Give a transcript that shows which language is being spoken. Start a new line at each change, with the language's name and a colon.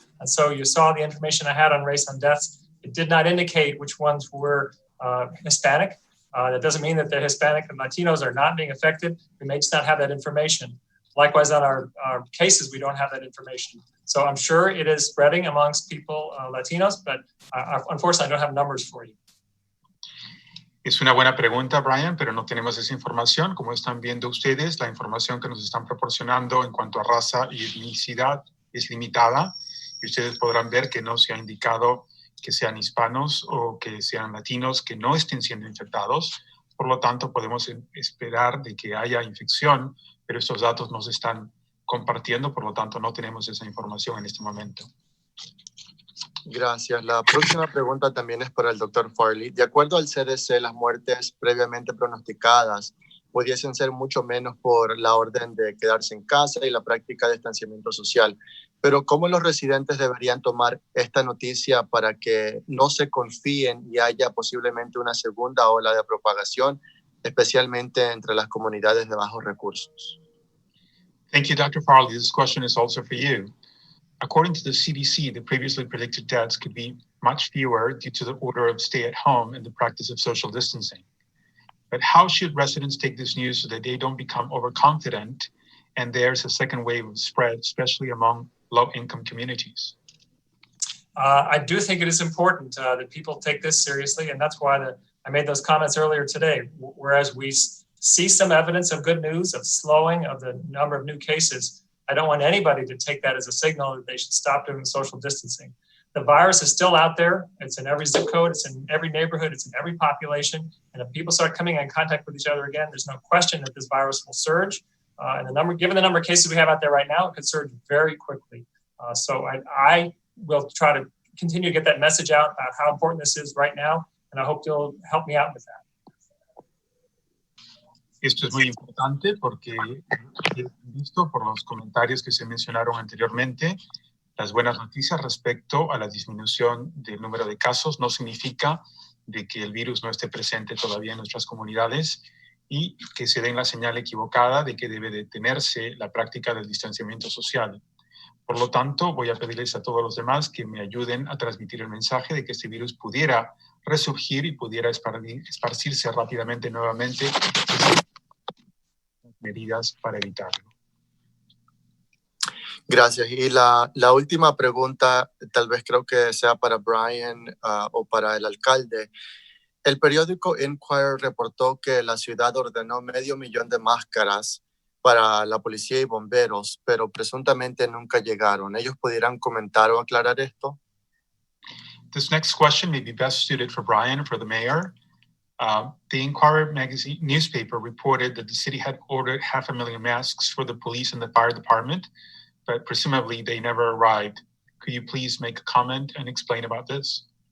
English: And so you saw the information I had on race and deaths. It did not indicate which ones were Hispanic. That doesn't mean that the Hispanic and Latinos are not being affected. We may just not have that information. Likewise, on our cases, we don't have that information. So I'm sure it is spreading amongst people, Latinos, but unfortunately, I don't have numbers for you.
Spanish: Es una buena pregunta, Brian, pero no tenemos esa información. Como están viendo ustedes, la información que nos están proporcionando en cuanto a raza y etnicidad es limitada. Y ustedes podrán ver que no se ha indicado que sean hispanos o que sean latinos que no estén siendo infectados. Por lo tanto, podemos esperar de que haya infección, pero estos datos no se están compartiendo, por lo tanto, no tenemos esa información en este momento. Gracias. La próxima pregunta también es para el doctor Farley. De acuerdo al CDC, las muertes previamente pronosticadas pudiesen ser mucho menos por la orden de quedarse en casa y la práctica de distanciamiento social. Pero ¿cómo los residentes deberían tomar esta noticia para que no se confíen y haya posiblemente una segunda ola de propagación, especialmente entre las comunidades de bajos recursos?
English: Thank you, Dr. Farley. This question is also for you. According to the CDC, the previously predicted deaths could be much fewer due to the order of stay at home and the practice of social distancing. But how should residents take this news so that they don't become overconfident and there's a second wave of spread, especially among low-income communities? I do think it is important that people take this seriously, and that's why I made those comments earlier today. Whereas we see some evidence of good news, of slowing of the number of new cases, I don't want anybody to take that as a signal that they should stop doing social distancing. The virus is still out there. It's in every zip code. It's in every neighborhood. It's in every population. And if people start coming in contact with each other again, there's no question that this virus will surge. And given the number of cases we have out there right now, it could surge very quickly. So I will try to continue to get that message out about how important this is right now. And I hope you'll help me out with that.
Spanish: Esto es muy importante porque, visto por los comentarios que se mencionaron anteriormente, las buenas noticias respecto a la disminución del número de casos no significa de que el virus no esté presente todavía en nuestras comunidades y que se den la señal equivocada de que debe detenerse la práctica del distanciamiento social. Por lo tanto, voy a pedirles a todos los demás que me ayuden a transmitir el mensaje de que este virus pudiera resurgir y pudiera esparcirse rápidamente nuevamente. Medidas para evitarlo. Gracias. Y la última pregunta, tal vez creo que sea para Brian o para el alcalde. El periódico Inquirer reportó que la ciudad ordenó 500,000 de máscaras para la policía y bomberos, pero presuntamente nunca llegaron. ¿Ellos pudieran comentar o aclarar esto?
English: This next question may be best suited for Brian or for the mayor. The Inquirer magazine newspaper reported that the city had ordered 500,000 masks for the police and the fire department, but presumably they never arrived. Could you please make a comment and explain about this?